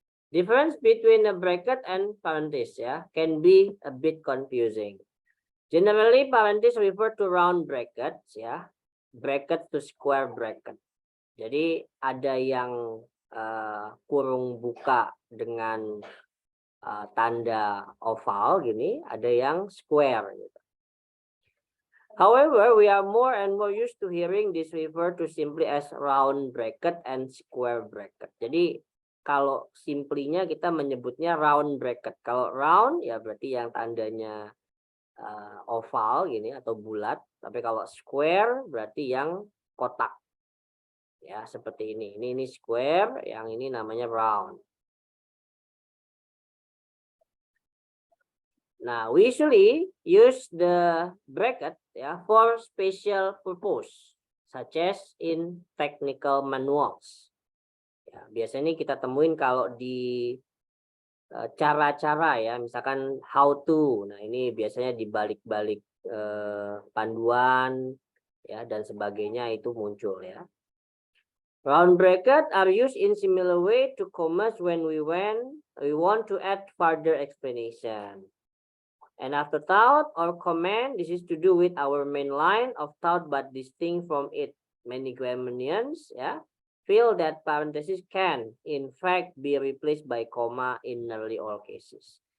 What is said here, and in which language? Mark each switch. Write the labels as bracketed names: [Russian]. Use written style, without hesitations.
[English] Difference between a bracket and parenthesis, ya, can be a bit confusing. Generally, parenthesis refer to round brackets, ya, bracket to square bracket. [Indonesian] Jadi ada yang kurung buka dengan tanda oval gini, ada yang square gitu. [English] However, we are more and more used to hearing this refer to simply as round bracket and square bracket. [Indonesian] Jadi kalau simplinya kita menyebutnya round bracket. Kalau round ya berarti yang tandanya oval gini atau bulat, tapi kalau square berarti yang kotak. Ya, seperti ini. Ini square, yang ini namanya round. [English] Nah, we usually use the bracket, ya, for special purpose, such as in technical manuals. [Indonesian] Ya, biasanya kita temuin kalau di cara-cara, ya, misalkan [English] how to. [Indonesian] Nah, ini biasanya di balik-balik panduan, ya, dan sebagainya itu muncul, ya. [English] Round bracket are used in similar way to commas when we want to add further explanation. And after thought or comment, this is to do with our main line of thought but distinct from it. Many grammarians, ya, feel that parenthesis can in fact be replaced by comma in nearly all cases.